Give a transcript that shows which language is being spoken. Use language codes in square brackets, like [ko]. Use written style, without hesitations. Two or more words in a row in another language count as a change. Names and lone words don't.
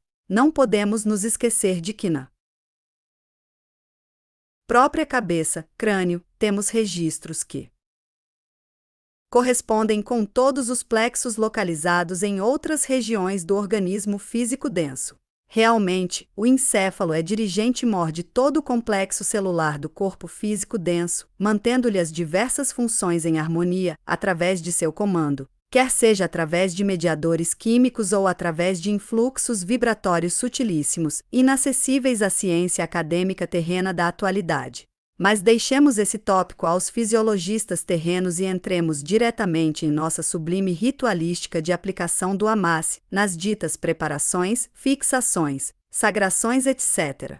[pt] Não podemos nos esquecer de que na própria cabeça, crânio, temos registros que correspondem com todos os plexos localizados em outras regiões do organismo físico denso. Realmente, o encéfalo é dirigente-mor de todo o complexo celular do corpo físico denso, mantendo-lhe as diversas funções em harmonia, através de seu comando, quer seja através de mediadores químicos ou através de influxos vibratórios sutilíssimos, inacessíveis à ciência acadêmica terrena da atualidade. Mas deixemos esse tópico aos fisiologistas terrenos e entremos diretamente em nossa sublime ritualística de aplicação do Amasse, nas ditas preparações, fixações, sagrações, etc.